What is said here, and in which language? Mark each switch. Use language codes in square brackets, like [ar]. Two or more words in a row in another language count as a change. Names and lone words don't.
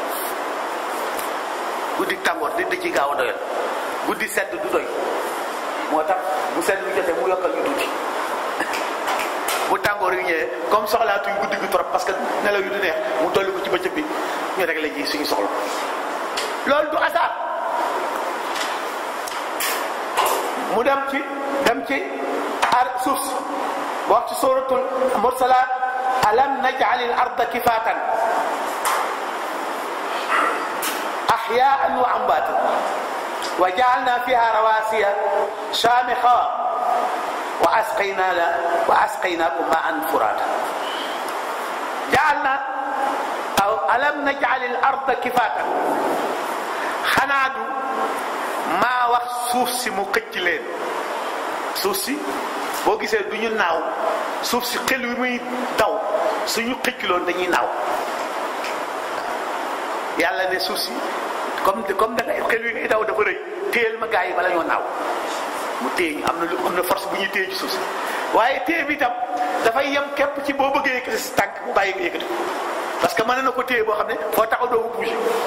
[wo] guddi tàngoor nit di ci gaaw a doyal guddi sedd du doy moo tax bu sedd bi jotee mu yokkal ñu tuuti bu tàngoor yu ñëwee comme soxlaatuñ guddi gi trop [fr] parce que [wo] nelaw yu du neex mu dolli ko ci bëccëg bi ñu rek la ji suñu soxla loolu du hasard mu dem ci suuf si ba wax ci suratul mursalaat [ar] ألم نجعل الأرض كفاتا أحياء وأمواتا وجعلنا فيها رواسي شامخات وأسقيناكم ماء فراتا جعلنا أو ألم نجعل الأرض كفاتا [wo] xanaa du maa wax suuf si mu xëcc leen suuf si boo gisee du ñu naaw suuf si xel wi muy daw suñu xëcc loon dañuy naaw yàlla ne suuf si comme da nga xel wi ngay daw dafa rëy téyel ma gaa yi bala ñoo naaw mu téye ñu am na force bu ñuy téye ci suuf si waaye téye bi itam dafay yem képp ci boo bëggee yëkkati si tànk mu bàyyi nga yëkkati [fr] parce que [wo] mën na ko téye boo xam ne foo taxaw doo ko bouger